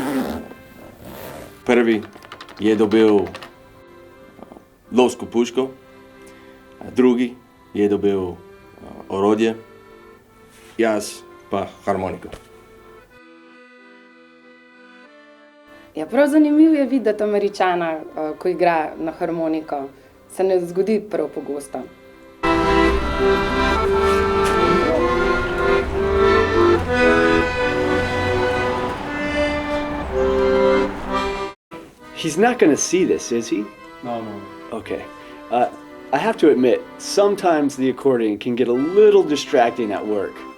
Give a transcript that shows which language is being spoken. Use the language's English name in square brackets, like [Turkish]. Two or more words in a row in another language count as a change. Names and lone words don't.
[Slovenian] Prvi je dobil lovsko puško, drugi je dobil orodje, jaz pa harmoniko. Ja, prav zanimivo je videti Američana, ko igra na harmoniko. Se ne zgodi prav pogosto. [English] He's not going to see this, is he? No. Okay. I have to admit, sometimes the accordion can get a little distracting at work.